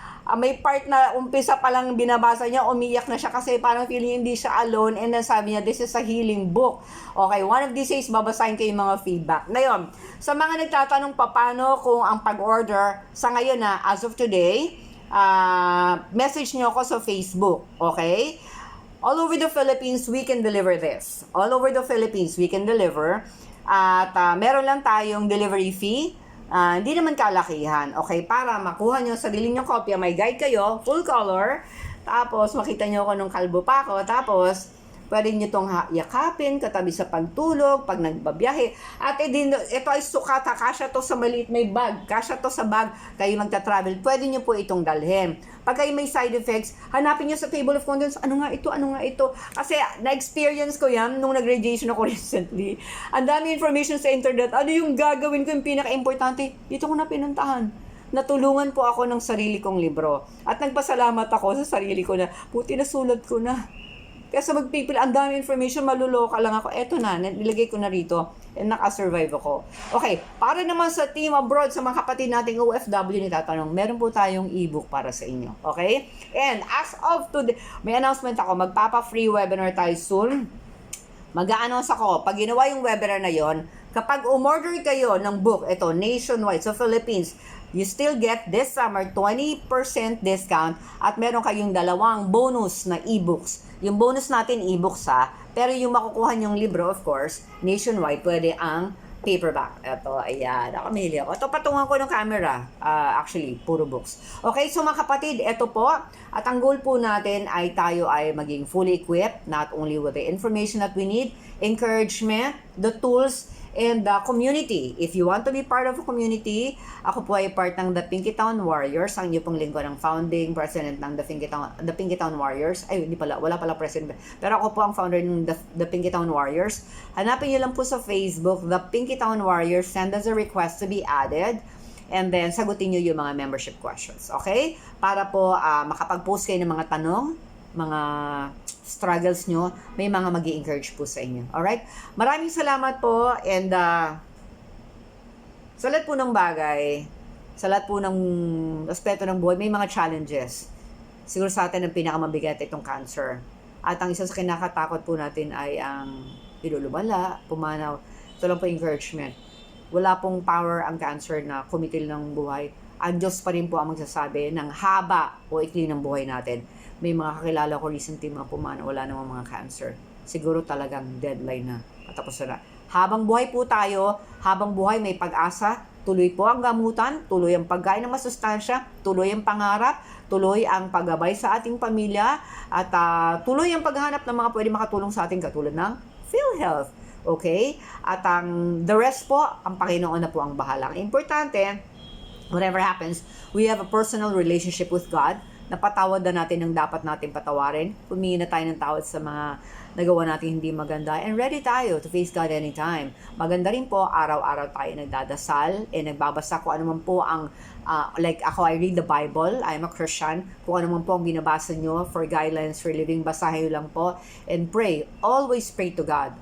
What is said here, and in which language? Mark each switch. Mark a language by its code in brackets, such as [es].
[tl] May part na umpisa pa lang binabasa niya, umiyak na siya kasi parang feeling hindi siya alone, and then sabi niya, [en] this is a healing book. [tl] Okay, one of these days, babasahin ko yung mga feedback. Ngayon, sa mga nagtatanong paano kung ang pag-order, sa ngayon na, [en] as of today, [tl] message niyo ako sa Facebook, okay? [en] All over the Philippines, we can deliver this. All over the Philippines, we can deliver. [tl] At meron lang tayong delivery fee. Hindi naman kalakihan. Okay, para makuha nyo sarili nyo kopya, may guide kayo, full color. Tapos, makita nyo ako nung kalbo pa ako. Tapos, pwede nyo itong yakapin, katabi sa pagtulog, pag nagbabiyahe. At ito ay sukat, kasya to sa maliit may bag. Kasya to sa bag, kayo magta-travel. Pwede nyo po itong dalhin. Pag kayo may side effects, hanapin nyo sa table of contents, ano nga ito. Kasi na-experience ko yan nung nag-radiation ako recently. Ang dami information sa internet. Ano yung gagawin ko, yung pinaka-importante? Dito ko na pinuntahan. Natulungan po ako ng sarili kong libro. At nagpasalamat ako sa sarili ko na, puti na sulat ko na. Kasi magpipil, ang dami information, maluloka lang ako. Eto na, nilagay ko na rito. And nakasurvive ako. Okay, para naman sa team abroad, sa mga kapatid nating OFW ni tatanong, meron po tayong ebook para sa inyo. Okay? And [en] as of today, [tl] may announcement ako, magpapa-free webinar tayo soon. Mag-a-announce ako, pag ginawa yung webinar na yon, kapag umorder kayo ng book, ito, nationwide, sa Philippines, [en] you still get this summer 20% discount [tl] at meron kayong dalawang bonus na ebooks. Yung bonus natin ebooks pero yung makukuha nyong libro, of course, nationwide, pwede ang paperback. Ito, ayan, nakamili ako. Ito, patungan ko ng camera. Actually, puro books. Okay, so mga kapatid, ito po. At ang goal po natin ay tayo ay maging [en] fully equipped, not only with the information that we need, encouragement, the tools, And the community, if you want to be part of a community, [tl] ako po ay part ng The Pinkytown Warriors, ang inyo pong lingkod ng founding president ng The Pinkytown Warriors. Ay, hindi pala, wala pala president. Pero ako po ang founder ng The Pinkytown Warriors. Hanapin nyo lang po sa Facebook, The Pinkytown Warriors. [en] Send us a request to be added. [tl] And then, sagutin nyo yung mga membership questions. Okay? Para po makapag-post kayo ng mga tanong, mga struggles nyo, may mga mag-i-encourage po sa inyo. Alright? Maraming salamat po, and sa lahat po ng bagay, sa lahat po ng aspeto ng buhay, may mga challenges. Siguro sa atin ang pinakamabigat itong cancer. At ang isa sa kinakatakot po natin ay ang ilulubala, pumanaw. Ito lang po encouragement. Wala pong power ang cancer na kumitil ng buhay. Ang Diyos pa rin po ang magsasabi ng haba o ikli ng buhay natin. May mga kakilala ko recently mga pumana, wala namang mga cancer. Siguro talagang deadline na. Patapos na. Habang buhay po tayo, habang buhay may pag-asa, tuloy po ang gamutan, tuloy ang pagkain ng masustansya, tuloy ang pangarap, tuloy ang paggabay sa ating pamilya, at tuloy ang paghahanap ng mga pwede makatulong sa ating katulad ng PhilHealth. Okay? At the rest po, ang Panginoon na po ang bahala. Ang importante, [en] whatever happens, we have a personal relationship with God. [tl] Napatawad na natin ang dapat natin patawarin. Humingi na tayo ng tawad sa mga nagawa natin hindi maganda. And ready tayo [en] to face God anytime. [tl] Maganda rin po, araw-araw tayo nagdadasal, nagbabasa kung ano man po ang, like ako, [en] I read the Bible, I'm a Christian. [tl] Kung ano man po ang binabasa nyo [en] for guidelines for living, [tl] basahin nyo lang po. [en] And pray. Always pray to God.